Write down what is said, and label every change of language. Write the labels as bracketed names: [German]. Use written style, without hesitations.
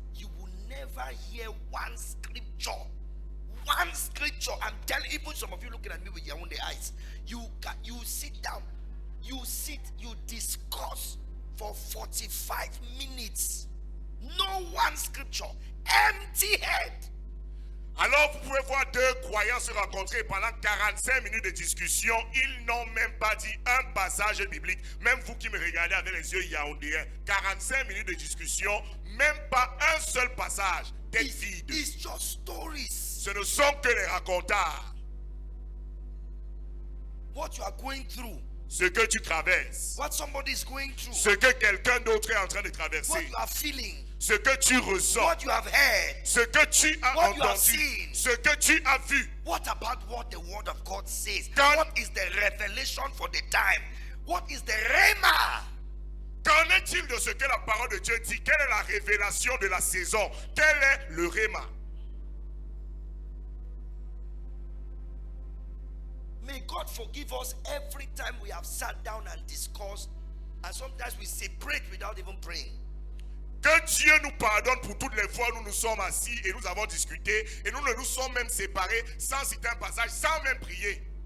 [English] You will never hear one scripture. One scripture. I'm telling even some of you looking at me with your own eyes. You sit down, you discuss for 45 minutes. No one scripture. Empty head. [French] Alors vous pouvez voir deux croyants se rencontrer pendant 45 minutes de discussion. Ils n'ont même pas dit un passage biblique. Même vous qui me regardez avec les yeux yaoundéens, 45 minutes de discussion, même pas un seul passage. Tête vide. [English] It's just stories. [French] Ce ne sont que les racontars. [English] What you are going through. [French] Ce que tu traverses. [English] What somebody is going through. [French] Ce que quelqu'un d'autre est en train de [English] What [French] traverser. [English] you are feeling. [French] Ce que tu ressens. [English] What you have heard. [French] Ce que tu as [English] What you have [French] entendu. [English] seen. [French] Ce que tu as vu. [English] What about what the word of God says? God- What is the revelation for the time? What is the rhema? [French] Qu'en est-il de ce que la parole de Dieu dit? Quelle est la révélation de la saison? Quel est le réma? [English] May God forgive us every time we have sat down and discussed, and sometimes we separate without even praying. [French] Que Dieu nous pardonne pour toutes les fois où nous nous sommes assis et nous avons discuté et nous ne nous sommes même séparés sans citer un passage, sans même prier.